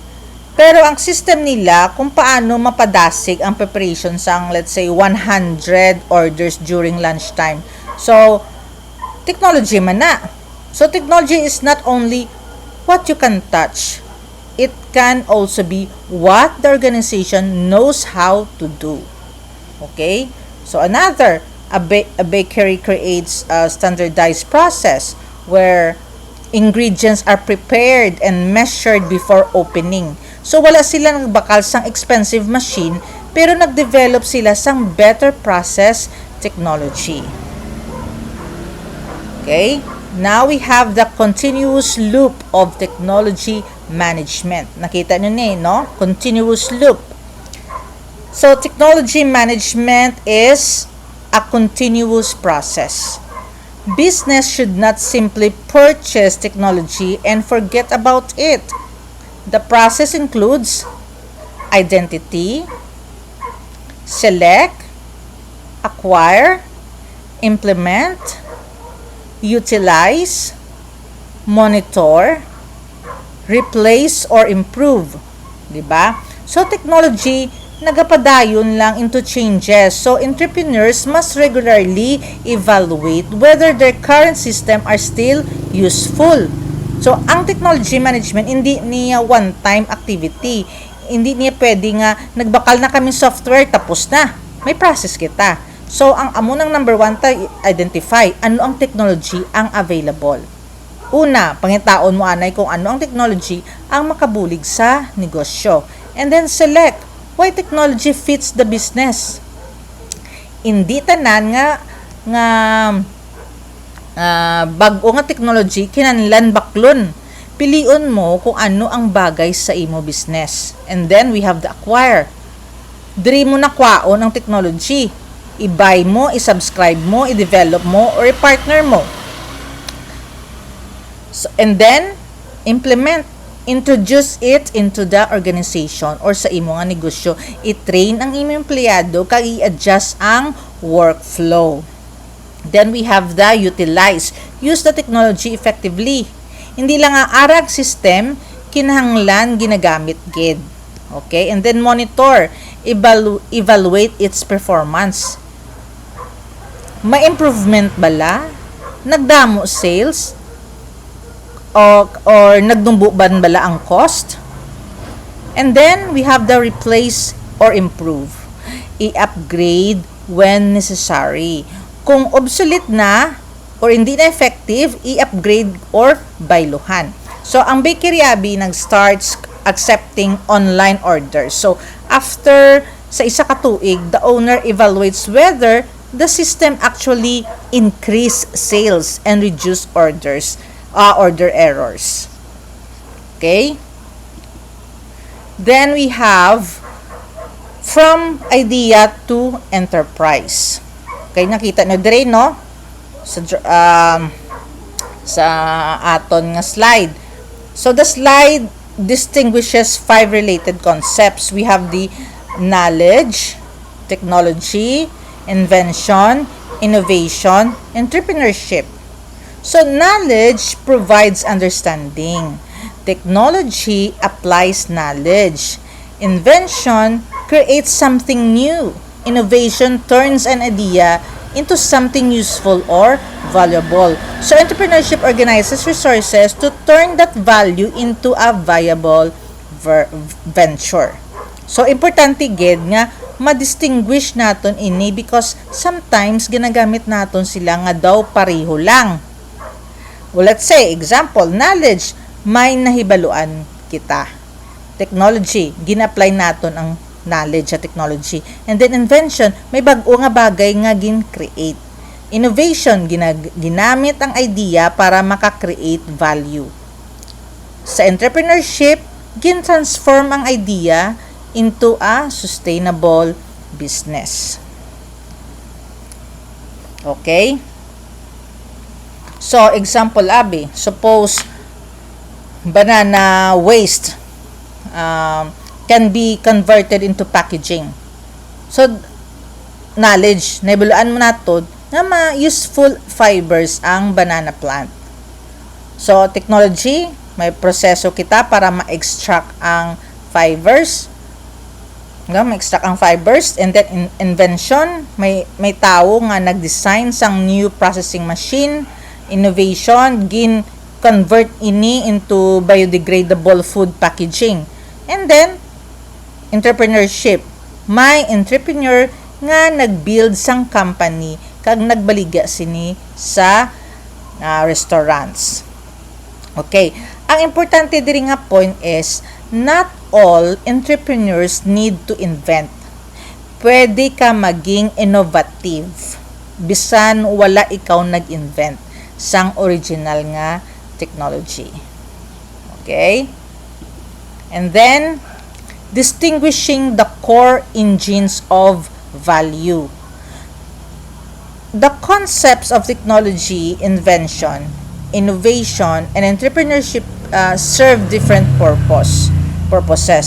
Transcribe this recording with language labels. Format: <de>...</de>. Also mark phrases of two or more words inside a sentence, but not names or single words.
<hil>Pero ang system nila kung paano mapadasig ang preparation sang</hil> <en>let's say 100 orders during lunchtime.</en> <hil>So, technology man na.</hil> <en>So, technology is not only what you can touch. It can also be what the organization knows how to do. Okay? So, another, a bakery creates a standardized process where ingredients are prepared and measured before opening. So, wala sila nagbakal sang expensive machine, pero nag-develop sila sang better process technology. Okay? Now, we have the continuous loop of technology management.</en> <hil>Nakita nyo no?</hil> <en>Continuous loop. So, technology management is a continuous process. Business should not simply purchase technology and forget about it. The process includes identity, select, acquire, implement, utilize, monitor, replace, or improve.</en> <hil>Diba? So, technology, nagapadayon lang</hil> <en>into changes. So, entrepreneurs must regularly evaluate whether their current system are still useful. So,</en> <hil>ang technology management, hindi niya</hil> <en>one-time activity.</en> <hil>Hindi niya pwede nga, nagbakal na kami software, tapos na. May process kita. So, ang amunang number 1 ta identify ano ang technology ang available. Una, pangitaon mo anay kung ano ang technology ang makabulig sa negosyo.</hil> <en>And then select why technology fits the business.</en> <hil>Hindi tanan nga bag-o nga technology kinahanglan baklon. Pilion mo kung ano ang bagay sa imo business.</hil> <en>And then we have the acquire.</en> <hil>Diri mo na kwaon ang technology. I-buy mo, i-subscribe mo, i-develop mo, or i-partner mo.</hil> <en>So, and then, implement. Introduce it into the organization or</en> <hil>sa imo nga negosyo. I-train ang imo empleyado kag i-adjust ang workflow.</hil> <en>Then we have the utilize. Use the technology effectively.</en> <hil>Hindi lang ang arag system kinahanglan ginagamit gid.</hil> <en>Okay? And then monitor. Evaluate its performance.</en> <hil>May improvement bala? Nagdamo sales? Or nagdumbo ban bala ang cost?</hil> <en>And then, we have the replace or improve. I-upgrade when necessary.</en> <hil>Kung obsolete na or hindi na effective, i-upgrade or bayluhan. So, ang bakery abi nag-starts</hil> <en>accepting online orders.</en> <hil>So, after sa isa ka tuig,</hil> <en>the owner evaluates whether the system actually increase sales and reduce order errors. Okay? Then we have from idea to enterprise.</en> <hil>Okay, nakita nyo dire, no? Sa aton nga slide.</hil> <en>So the slide distinguishes 5 related concepts. We have the knowledge, technology, invention, innovation, entrepreneurship. So, knowledge provides understanding. Technology applies knowledge. Invention creates something new. Innovation turns an idea into something useful or valuable. So, entrepreneurship organizes resources to turn that value into a viable venture. So,</en> <hil>importante gid nga ma-distinguish naton ini</hil> <en>because sometimes</en> <hil>ginagamit naton sila nga daw pareho lang.</hil> <en>Well, let's say, example, knowledge,</en> <hil>may nahibaluan kita. Technology, gina-apply naton ang knowledge sa technology.</hil> <en>And then invention,</en> <hil>may bag-o nga bagay nga gin-create.</hil> <en>Innovation,</en> <hil>ginamit ang idea para maka-create value. Sa entrepreneurship, gin-transform ang idea</hil> <en>into a sustainable business. Okay? So, example, abi, suppose banana waste can be converted into packaging. So, knowledge,</en> <hil>naibulaan mo nato na ma-useful fibers ang banana plant. So, technology, may proseso kita para ma-extract ang fibers. Ma-extract ang fibers.</hil> <en>And then, invention,</en> <hil>may tao nga nag-design sang</hil> <en>new processing machine. Innovation, convert ini into biodegradable food packaging.</en> <hil>And then, entrepreneurship, may entrepreneur nga nag-build sang company kag nagbaligya sini sa restaurants.</hil> <en>Okay.</en> <hil>Ang importante diri nga</hil> <en>point is not all entrepreneurs need to invent.</en> <hil>Pwede ka maging innovative bisan wala ikaw nag-invent sang original nga technology.</hil> <en>Okay? And then, distinguishing the core engines of value. The concepts of technology, invention, innovation, and entrepreneurship serve different purposes.</en>